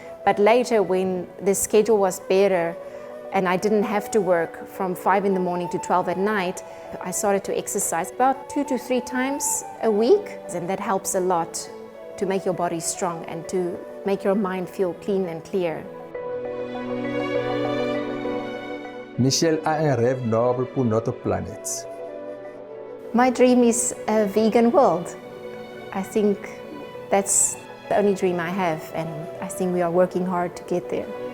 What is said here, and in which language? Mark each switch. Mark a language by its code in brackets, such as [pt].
[en] But later, when the schedule was better and I didn't have to work from 5 in the morning to 12 at night, I started to exercise about 2 to 3 times a week. And that helps a lot to make your body strong and to make your mind feel clean and clear. [fr] Michelle a un rêve noble pour notre planète. [en] My dream is a vegan world. I think that's the only dream I have, and I think we are working hard to get there.